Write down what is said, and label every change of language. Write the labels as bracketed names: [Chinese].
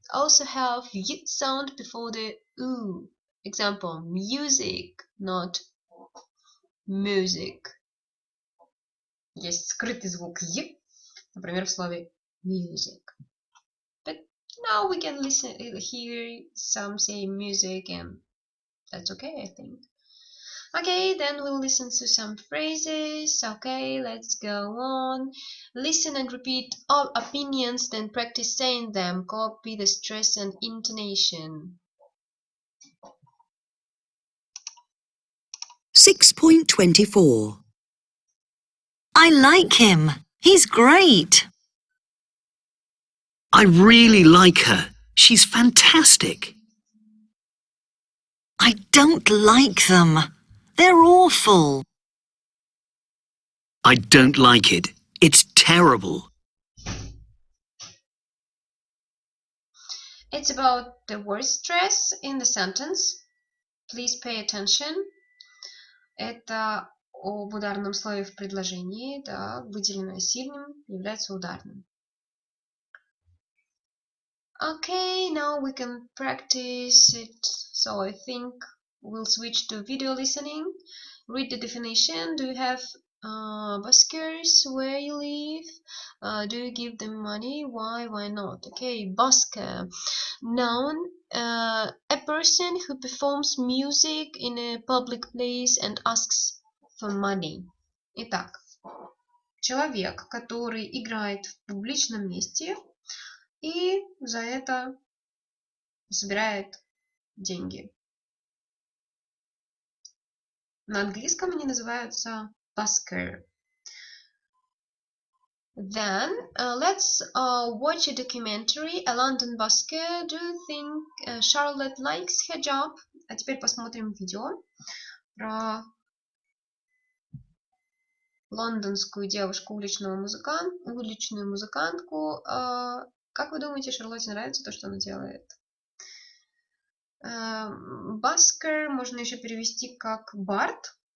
[English] Also have Y sound before the U. Example, music, not music. [Russian] Есть скрытый звук «й», например, в слове music. [English] But now we can listen, hear some say music, and that's okay, I think. Okay, then we'll listen to some phrases. Okay, let's go on. Listen and repeat all opinions, then practice saying them. Copy the stress and intonation. 6.24. I like him. He's great. I really like her. She's fantastic. I don't like them. They're awful. I don't like it. It's terrible. It's about the word stress in the sentence. Please pay attention. [Russian] Это об ударном слове в предложении, да, выделенное сильным, является ударным. [English] Okay, now we can practice it. So I think we'll switch to video listening. Read the definition. Do you have buskers where you live? Do you give them money? Why not? Okay, busker. Noun, a person who performs music in a public place and asks for money. [Russian] Итак, человек, который играет в публичном месте и за это собирает деньги. На английском они называются busker. [English] Then let's watch a documentary, A London Busker. Do you think Charlotte likes her job? [Russian] А теперь посмотрим видео про лондонскую девушку, уличную музыкантку. Как вы думаете, Шарлотте нравится то, что она делает? Busker можно еще перевести как бард.